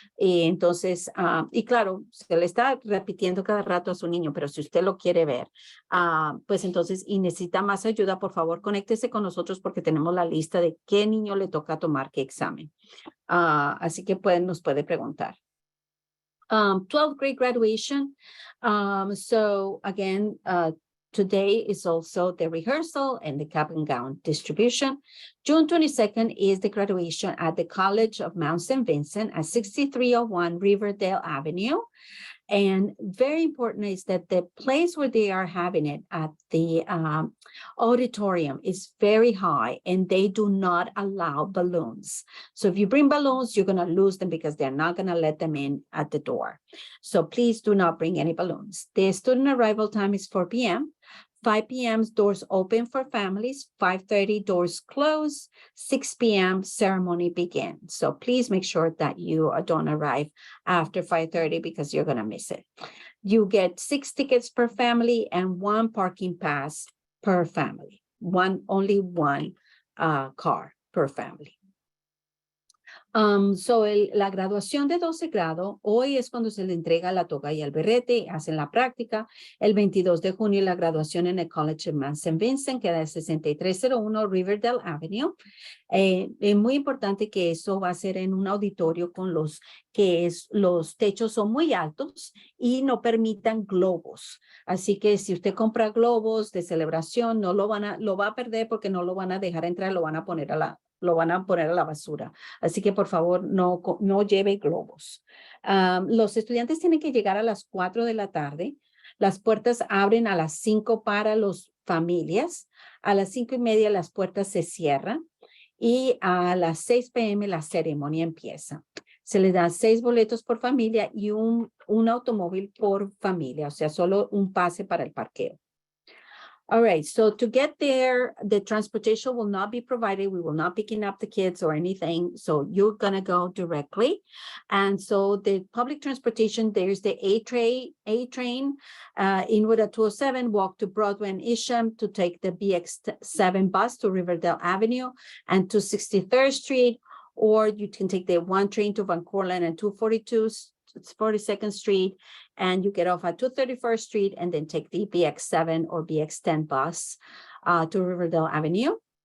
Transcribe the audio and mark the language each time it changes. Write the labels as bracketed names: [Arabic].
[Spanish] Y entonces, y claro, se le está repitiendo cada rato a su niño, pero si usted lo quiere ver, pues entonces, y necesita más ayuda, por favor, conéctese con nosotros porque tenemos la lista de qué niño le toca tomar qué examen. Así que nos puede preguntar. [English] 12th grade graduation. So again, today is also the rehearsal and the cap and gown distribution. June 22nd is the graduation at the College of Mount St. Vincent at 6301 Riverdale Avenue. And very important is that the place where they are having it at the auditorium is very high, and they do not allow balloons. So if you bring balloons, you're going to lose them because they're not going to let them in at the door. So please do not bring any balloons. The student arrival time is 4 p.m. 5 p.m. doors open for families, 5:30 doors close, 6 p.m. ceremony begins. So please make sure that you don't arrive after 5:30 because you're going to miss it. You get 6 tickets per family and 1 parking pass per family. Only one car per family. [Spanish] La graduación de 12 grado, hoy es cuando se le entrega la toga y el berrete, hacen la práctica. El 22 de junio la graduación en el College of St. Vincent, queda el 6301 Riverdale Avenue. Es muy importante que eso va a ser en un auditorio con los techos son muy altos y no permitan globos. Así que si usted compra globos de celebración, lo va a perder porque no lo van a dejar entrar, lo van a poner a la basura. Así que por favor no lleve globos. Los estudiantes tienen que llegar a las 4 de la tarde. Las puertas abren a las 5 para las familias. A las 5:30 las puertas se cierran. Y a las 6 p.m. la ceremonia empieza. Se les da 6 boletos por familia y un automóvil por familia, o sea, solo un pase para el parqueo. [English] All right, so to get there, the transportation will not be provided. We will not picking up the kids or anything. So you're gonna go directly. And so the public transportation, there's the A train, Inwood at 207, walk to Broadway and Isham to take the BX7 bus to Riverdale Avenue and to 63rd Street, or you can take the 1 train to Van Cortlandt and 42nd Street, and you get off at 231st Street and then take the BX7 or BX10 bus to Riverdale Avenue.